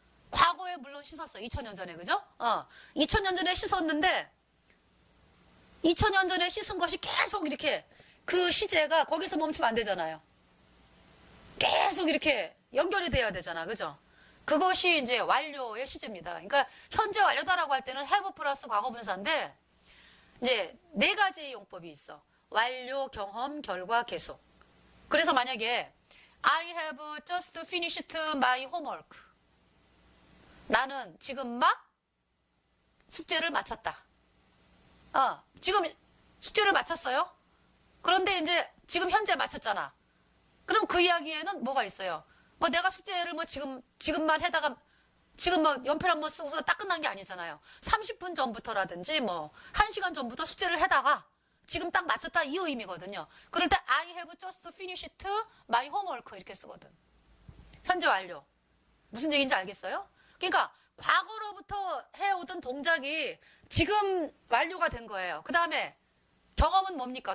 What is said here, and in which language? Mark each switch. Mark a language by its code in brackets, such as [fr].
[ko] 과거에 물론 씻었어요. 2000년 전에, 그죠? 2000년 전에 씻었는데 2000년 전에 씻은 것이 계속 이렇게 그 시제가 거기서 멈추면 안 되잖아요. 계속 이렇게 연결이 돼야 되잖아. 그죠? 그것이 이제 완료의 시제입니다. 그러니까 현재 완료다라고 할 때는 have 플러스 과거분사인데 이제 네 가지 용법이 있어. 완료, 경험, 결과, 계속. 그래서 만약에 [en] I have just finished my homework. [ko] 나는 지금 막 숙제를 마쳤다. 지금 숙제를 마쳤어요. 그런데 이제 지금 현재 마쳤잖아. 그럼 그 이야기에는 뭐가 있어요? 뭐 내가 숙제를 뭐 지금만 해다가 지금 뭐 연필 뭐 쓰고서 딱 끝난 게 아니잖아요. 30분 전부터라든지 뭐 1시간 전부터 숙제를 해다가 지금 딱 마쳤다 이 의미거든요. 그럴 때 [en] I have just finished my homework [ko] 이렇게 쓰거든. 현재 완료. 무슨 얘기인지 알겠어요? 그러니까 과거로부터 해오던 동작이 지금 완료가 된 거예요. 그 다음에 경험은 뭡니까?